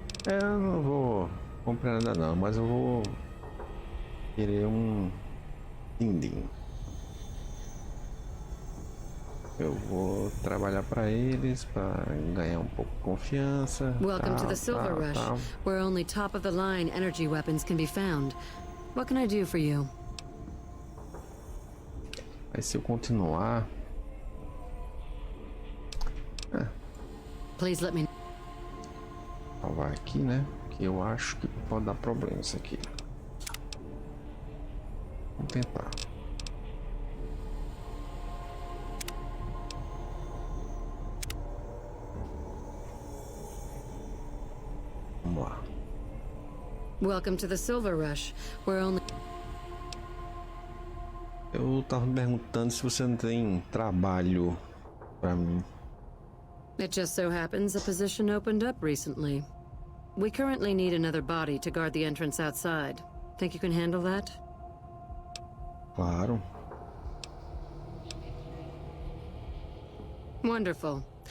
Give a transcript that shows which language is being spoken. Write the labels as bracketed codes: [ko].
[pt] Eu não vou comprar nada não, mas eu vou querer um din-din. Eu vou trabalhar para eles para ganhar um pouco de confiança. [en] Welcome to the Silver Rush, where only top-of-the-line energy weapons can be found. What can I do for you? [pt] Aí se eu continuar... [en] Please let me... [pt] salvar aqui, né? Que eu acho que pode dar problema isso aqui. Vamos tentar. Vamos lá. [en] Welcome to the Silver Rush, where only... [pt] Eu tava me perguntando se você não tem trabalho pra mim. [en] It just so happens a position opened up recently. We currently need another body to guard the entrance outside. Think you can handle that? [pt] Claro. [en] Wonderful.